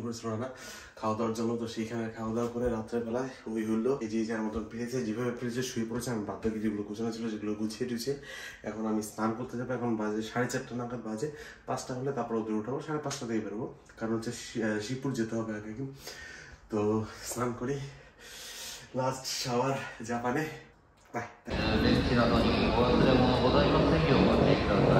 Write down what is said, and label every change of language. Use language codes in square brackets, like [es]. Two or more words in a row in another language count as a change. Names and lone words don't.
[bn] করেছিল রান্না খাওয়া দাওয়ার জন্য তো সেইখানে খাওয়া দাওয়া করে রাত্রেবেলায় ওই হলো এই যে যার মতন পেয়েছে যেভাবে পেয়েছে শুয়ে পড়েছে আমি বাদ বাকি যেগুলো গোছানো ছিল সেগুলো গুছিয়ে টুছিয়ে এখন আমি স্নান করতে যাবো এখন বাজে 4:30 নাগাদ বাজে 5টা হলে তারপর ওদের উঠাবো 5:30 থেকে বেরোবো কারণ হচ্ছে শিবপুর যেতে হবে আগে তো স্নান করি [en] last shower [bn] জাপানে বাই [ja] 電池などにお忘れ物ございませんようお待ちください。